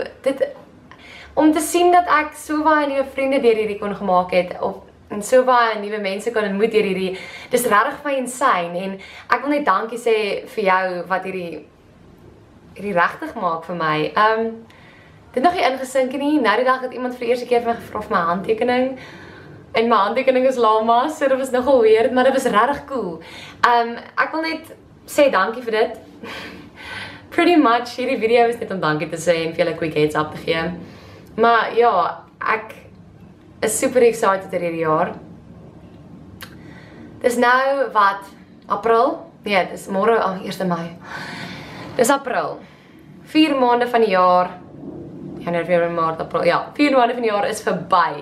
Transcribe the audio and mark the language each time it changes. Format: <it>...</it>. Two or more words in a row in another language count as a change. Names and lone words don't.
<af>Om te sien dat ek so baie nuwe vriende deur hierdie kon gemaak het, en so baie nuwe mense kon ontmoet deur hierdie, dis regtig vir my insane, en ek wil net dankie sê vir jou wat hierdie regtig maak vir my. Dit nog nie ingesink nie, nou die dag het iemand vir die eerste keer vir my gevra vir my handtekening, en my handtekening is lama, so dit was nogal weird, maar dit was regtig cool. Ek wil net sê dankie vir dit.</af> <en>Pretty much,</en> <af>hierdie video is net om dankie te sê en vir julle</af> <en>quick heads up</en> <af>te gee. Maar ja, ek is</af> <en>super excited</en> <af>oor hierdie jaar. Dis nou wat, April? Nee, dis môre, 1 Mei. Dis April. 4 maande van die jaar, Januarie, Februarie, Maart, April, ja, 4 maande van die jaar is verby.</af>